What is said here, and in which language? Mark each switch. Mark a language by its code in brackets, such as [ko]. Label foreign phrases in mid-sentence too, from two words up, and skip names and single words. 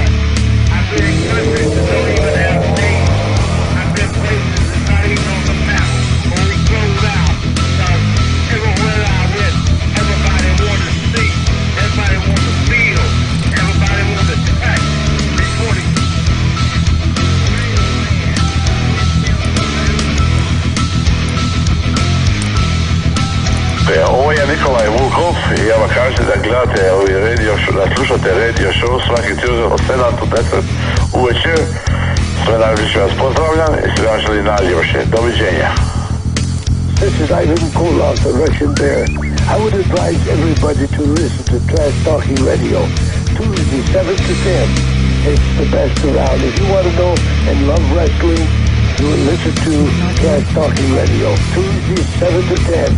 [en] I've been in countries that don't even have names. I've been places that not even on the map. Only closed out. Because everywhere I went, everybody wanted to see. Everybody wanted to feel. Everybody wanted to touch. Recording. [hr] Ovo je Nikolaj Vukov I ja vam kažem da gledate da slušate radio show svaki tjedan od 7 do 10 uveče. Sve najviše vas pozdravljam I sve vam želim najljepše. Doviđenja. [en] This is Ivan Koloff, the Russian Bear. I would advise everybody to listen to Trash Talking Radio, Tuesday 7 to 10. It's the best around. If you want to know and love wrestling, you will listen to Trash Talking Radio, Tuesday 7 to 10.